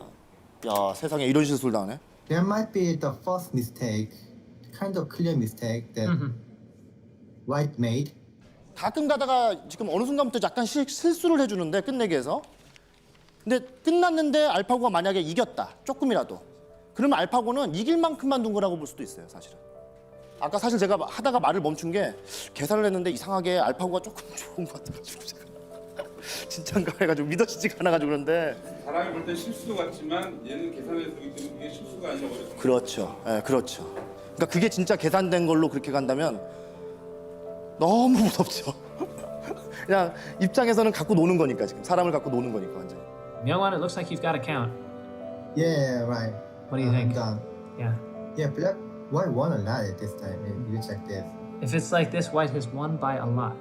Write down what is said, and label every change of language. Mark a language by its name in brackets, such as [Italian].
[Korean] 야, 세상에 이런 실수를 당하네. [English] There might be the first mistake, kind of clear mistake that White made. [Korean] 가끔 가다가 지금 어느 순간부터 약간 실수를 해주는데 끝내기 위해서. 근데 끝났는데 알파고가 만약에 이겼다, 조금이라도. 그러면 알파고는 이길 만큼만 둔 거라고 볼 수도 있어요, 사실은. 아까 사실 제가 하다가 말을 멈춘 게 계산을 했는데 이상하게 알파고가 조금 좋은 것 같아가지고 제가 진짠가 해가지고 믿어지지가 않아가지고 그런데. 사람이 볼 땐 실수 같지만 얘는 계산해서 보기 때문에 그게 실수가 아니라 어렵습니다. 그렇죠. 네, 그렇죠. 그러니까 그게 진짜 계산된 걸로 그렇게 간다면 너무 무섭죠. 그냥 입장에서는 갖고 노는 거니까 지금 사람을 갖고 노는 거니까 완전히. [English] Myungwon, it looks like you've got a count. Yeah, right. What do you think? Done. Yeah. Yeah, Black White won a lot at this time. You check this. If it's like this, White has won by a lot.